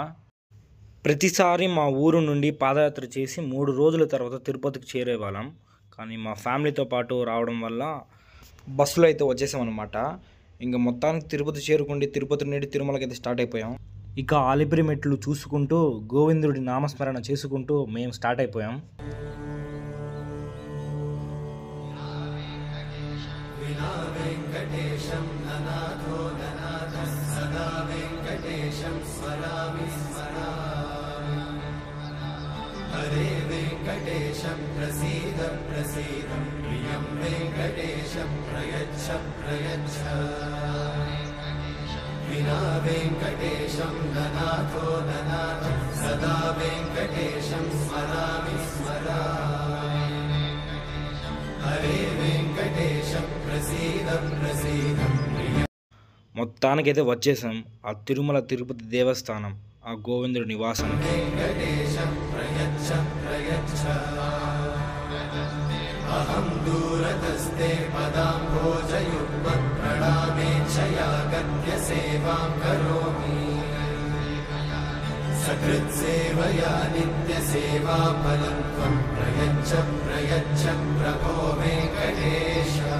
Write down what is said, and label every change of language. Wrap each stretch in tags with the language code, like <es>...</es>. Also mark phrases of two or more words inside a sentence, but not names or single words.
<te>ప్రతిసారి మా ఊరు నుండి పాదయాత్ర చేసి 3 రోజుల తర్వాత తిరుపతికి చేరేవాళ్ళం. కానీ మా ఫ్యామిలీతో పాటు రావడం వల్ల బస్సులో అయితే వచ్చేసామన్నమాట. ఇంకా మొత్తానికి తిరుపతి చేరుకుండి తిరుపతి నుండి తిరుమలకి అయితే స్టార్ట్ అయిపోయాం. ఇక అలిపిరి మెట్లు చూసుకుంటూ గోవిందుడి నామస్మరణ చేసుకుంటూ మేము స్టార్ట్ అయిపోయాం.</te> <sa>हरे वेंकटेशं प्रसीद प्रसीद प्रियं वेंकटेशं प्रयच्छ प्रयच्छ विना वेंकटेशं ननाथो ननाथ सदा वेंकटेशं स्मरामि स्मरामि हरे वेंकटेशं प्रसीद प्रसीद</sa> <te>మొత్తానికైతే వచ్చేసాం ఆ తిరుమల తిరుపతి దేవస్థానం, ఆ గోవిందుడి నివాసం.</te> <sa>अहं दूरतस्ते पदाम्भोजयुग्मं प्रणामेच्छया गद्य सेवां करोमि सकृत्सेवया नित्यसेवाफलं त्वं प्रयच्छ प्रयच्छ प्रभो वेङ्कटेश</sa>